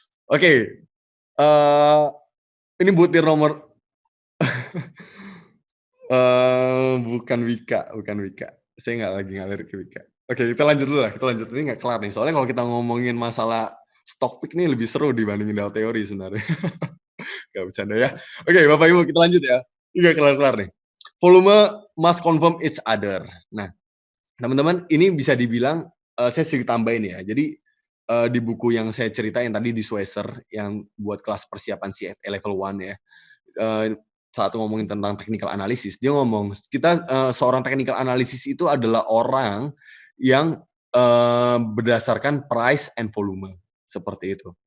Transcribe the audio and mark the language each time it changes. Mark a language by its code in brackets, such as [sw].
[id] Oke, ini butir nomor bukan Wika. Saya nggak lagi ngalir ke Wika. Oke, kita lanjut dulu lah, kita lanjut. Ini nggak kelar nih, soalnya kalau kita ngomongin masalah stock pick nih lebih seru dibandingin Dow teori sebenarnya. Nggak bercanda ya. Oke, Bapak Ibu kita lanjut ya. Ini nggak kelar-kelar nih. [en] Volume must confirm each other. [id] Nah, teman-teman ini bisa dibilang, saya sedikit tambahin ya. Jadi, di buku yang saya ceritain tadi di Schweitzer yang buat kelas persiapan CFA level 1 ya, saat ngomongin tentang technical analysis, dia ngomong, kita, seorang technical analysis itu adalah orang yang, berdasarkan [en] price and volume, [id] seperti itu.